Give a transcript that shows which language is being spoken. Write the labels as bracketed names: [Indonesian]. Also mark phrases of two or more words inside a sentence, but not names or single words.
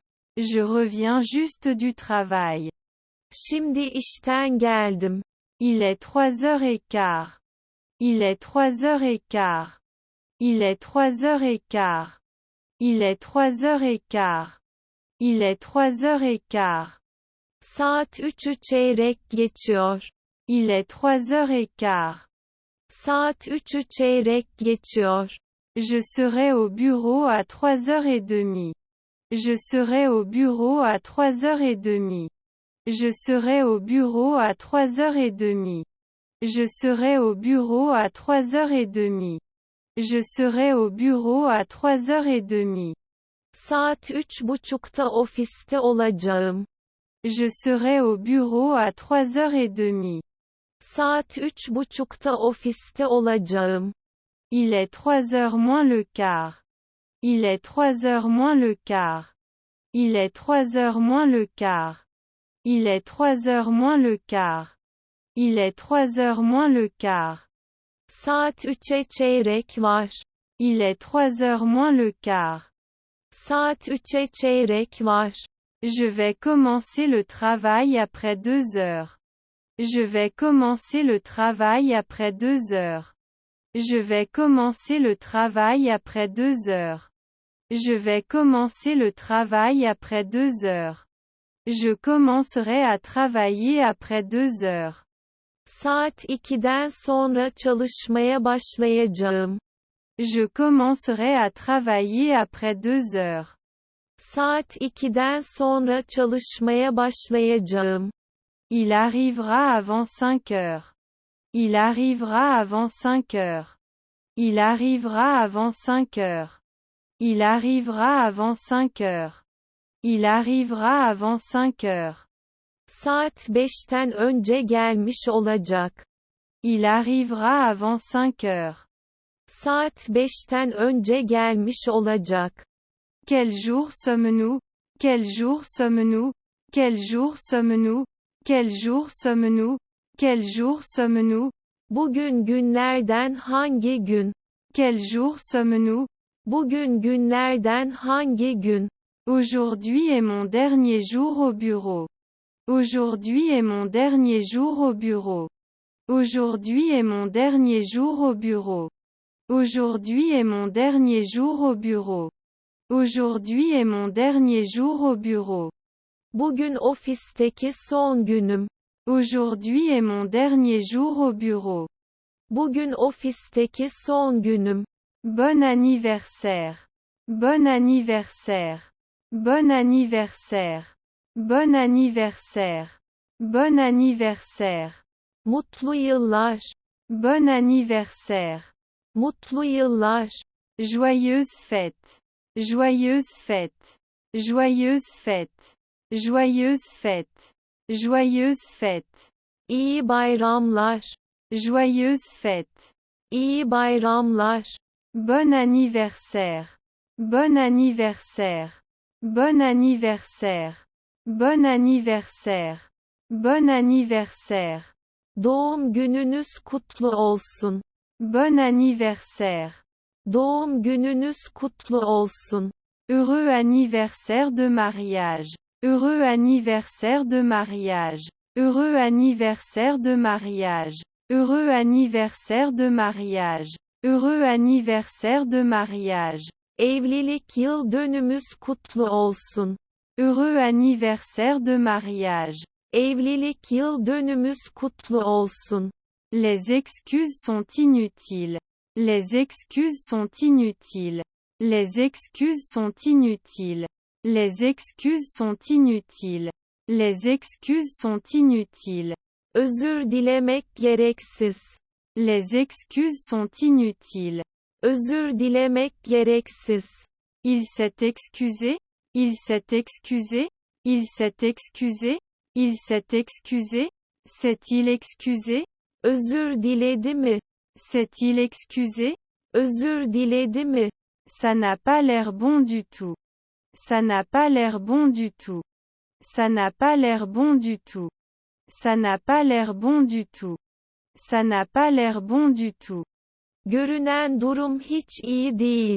[French] Je reviens juste du travail. [Turkish] Şimdi işten geldim. [French] Il est 3h15. Il est 3h15. Il est 3h15. Il est 3h15. Il est 3h15. [Turkish] Saat 3'ü çeyrek geçiyor. [French] Il est 3h15. [Turkish] Saat 3'ü çeyrek geçiyor. [French] Je serai au bureau à 3h30. Je serai au bureau à 3h30. Je serai au bureau à 3h30. Je serai au bureau à 3h30. Je serai au bureau à 3h30. [Turkish] Saat 3:30'da ofiste olacağım. [French] Je serai au bureau à 3h30. [Turkish] Saat 3:30'da ofiste olacağım. [French] Il est 3h moins le quart. Il est 3h moins le quart. Il est 3h moins le quart. Il est 3h moins le quart. Il est 3h moins le quart. [Turkish] Saat 3'e çeyrek var. [French] Il est 3h moins le quart. [Turkish] Saat 3'e çeyrek var. [French] Je vais commencer le travail après 2 heures. Je vais commencer le travail après 2 heures. Je vais commencer le travail après 2 heures. Je vais commencer le travail après 2 heures. Je commencerai à travailler après 2 heures. [Turkish] Saat 2'den sonra çalışmaya başlayacağım. [French] Je commencerai à travailler après 2 heures. [Turkish] Saat 2'den sonra çalışmaya başlayacağım. [French] Il arrivera avant 5 heures. Il arrivera avant 5 heures. Il arrivera avant 5 heures. Il arrivera avant 5 heures. Il arrivera avant 5 heures. [Turkish] Saat 5'ten önce gelmiş olacak. [French] Il arrivera avant 5 heures. [Turkish] Saat 5'ten önce gelmiş olacak. [French] Quel jour sommes-nous? Quel jour sommes-nous? Quel jour sommes-nous? Quel jour sommes-nous? Quel jour sommes-nous? [Turkish] Bugün günlerden hangi gün? [French] Quel jour sommes-nous? [Turkish] Bugün günlerden hangi gün? [French] Aujourd'hui est mon dernier jour au bureau. Aujourd'hui est mon dernier jour au bureau. Aujourd'hui est mon dernier jour au bureau. Aujourd'hui est mon dernier jour au bureau. Aujourd'hui est mon dernier jour au bureau. [Turkish] Bugün ofisteki son günüm. [French] Aujourd'hui est mon dernier jour au bureau. [Turkish] Bugün ofisteki son günüm. [French] Bon anniversaire. Bon anniversaire. Bon anniversaire. Bon anniversaire. Bon anniversaire. [Turkish] Mutlu yıllar. [French] Bon anniversaire. [Turkish] Mutlu yıllar. [French] Joyeuse fête. Joyeuse fête. Joyeuse fête. Joyeuse fête. Joyeuse fête. [Turkish] İyi bayramlar. [French] Joyeuse fête. [Turkish] İyi bayramlar. [French] Bon anniversaire. Bon anniversaire. Bon anniversaire. Bon anniversaire. Bon anniversaire. [Turkish] Doğum gününüz kutlu olsun. [French] Bon anniversaire. [Turkish] Doğum gününüz kutlu olsun. [French] Heureux anniversaire de mariage. Heureux anniversaire de mariage. Heureux anniversaire de mariage. Heureux anniversaire de mariage. Heureux anniversaire de mariage. [Turkish] Evlilik yıl dönümüz kutlu olsun. [French] Heureux anniversaire de mariage. [Turkish] Evlilik yıl dönümüz kutlu olsun. [French] Les excuses sont inutiles. Les excuses sont inutiles. Les excuses sont inutiles. Les excuses sont inutiles. Les excuses sont inutiles. [Turkish] Özür dilemek gereksiz. [French] Les excuses sont inutiles. [Turkish] Özür dilemek gereksiz. [French] Il s'est excusé. Il s'est excusé. Il s'est excusé. Il s'est excusé. S'est-il excusé? [Turkish] Özür diledi mi? [French] S'est-il excusé? [Turkish] Özür diledi mi? [French] Ça n'a pas l'air bon du tout. Ça n'a pas l'air bon du tout. Ça n'a pas l'air bon du tout. Ça n'a pas l'air bon du tout. Ça n'a pas l'air bon du tout. [Turkish] Görünen durum hiç iyi değil.